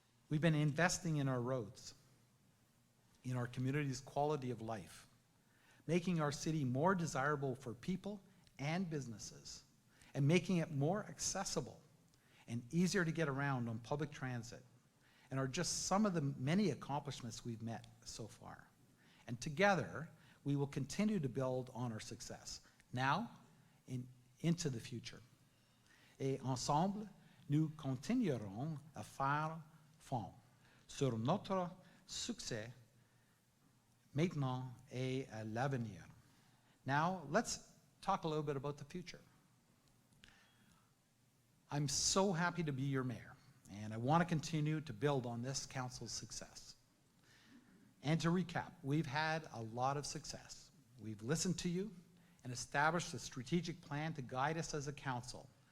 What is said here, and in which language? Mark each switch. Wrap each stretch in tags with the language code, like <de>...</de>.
<en>We've been investing in our roads, in our community's quality of life, making our city more desirable for people and businesses, and making it more accessible and easier to get around on public transit, and are just some of the many accomplishments we've met so far. And together, we will continue to build on our success, now and into the future.</en> <fr>Et ensemble, nous continuerons à faire fond sur notre succès maintenant et à l'avenir.</fr> <en>Now, let's talk a little bit about the future. I'm so happy to be your mayor, and I want to continue to build on this council's success. And to recap, we've had a lot of success. We've listened to you and established a strategic plan to guide us as a council.</en>